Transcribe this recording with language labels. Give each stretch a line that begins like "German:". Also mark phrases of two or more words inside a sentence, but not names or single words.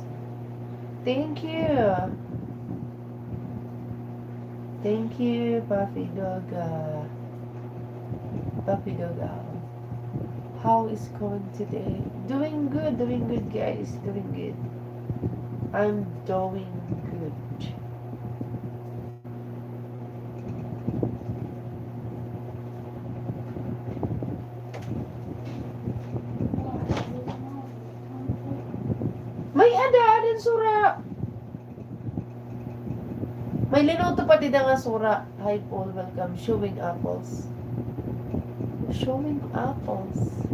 English: Thank you. Thank you, Puffy Dog. Puppy Dog. How is going today? Doing good, guys. Doing good. I'm doing good.
Waray: May ada din sura. May linuto pa din nga sura.
English: Hi Paul, welcome. Showing apples. Showing apples.